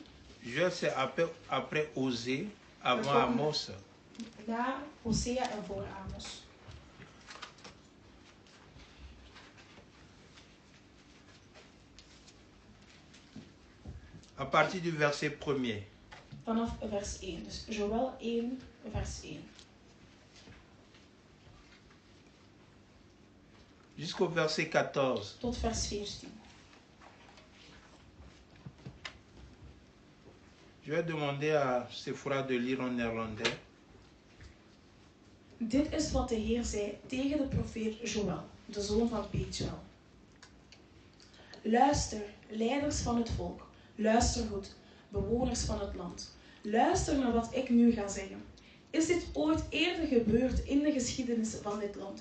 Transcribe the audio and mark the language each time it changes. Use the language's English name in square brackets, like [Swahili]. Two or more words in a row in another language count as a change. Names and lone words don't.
[French] Joël c'est après Osée, avant [Dutch] Dat [French] Amos. [Dutch] Na Hosea en voor Amos. [French] À partir du verset 1er. [Dutch] Vanaf vers 1. Dus Joël 1, vers 1. [French] Jusqu'au verset 14. [Dutch] Tot vers 14. [French] Je vais demander à Sephora de lire en néerlandais. [Dutch] Dit is wat de Heer zei tegen de profeet Joël, de zoon van Petuel. Luister, leiders van het volk. Luister goed, bewoners van het land. Luister naar wat ik nu ga zeggen. Is dit ooit eerder gebeurd in de geschiedenis van dit land?